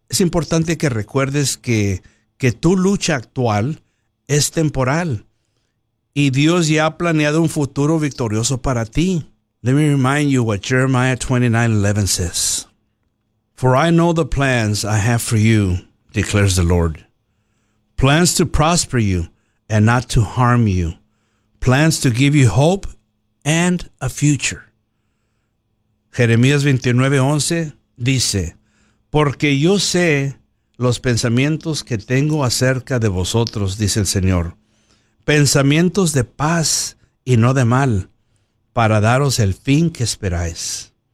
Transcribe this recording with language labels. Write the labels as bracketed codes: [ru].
[es] es importante que recuerdes que tu lucha actual es temporal y Dios ya ha planeado un futuro victorioso para ti. [en] Let me remind you what Jeremiah 29:11 says. For I know the plans I have for you, declares the Lord. Plans to prosper you and not to harm you. Plans to give you hope and a future. [es] Jeremías 29:11 dice, porque yo sé los pensamientos que tengo acerca de vosotros, dice el Señor. Pensamientos de paz y no de mal, para daros el fin que esperáis.